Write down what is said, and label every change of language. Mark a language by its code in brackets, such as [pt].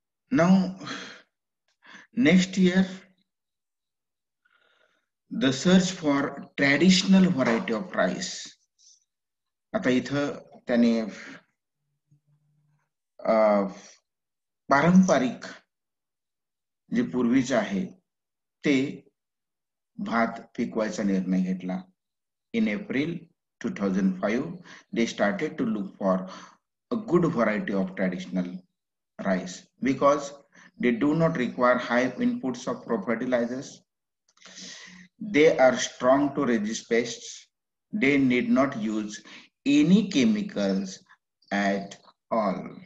[en] Now, next year, the search for traditional variety of rice. [mr] आता इथं त्याने पारंपरिक जे पूर्वीचे आहे ते भात पिकवायचा निर्णय घेतला. [en] In April 2005, they started to look for a good variety of traditional rice because they do not require high inputs of fertilizers. They are strong to resist pests. They need not use any chemicals at all.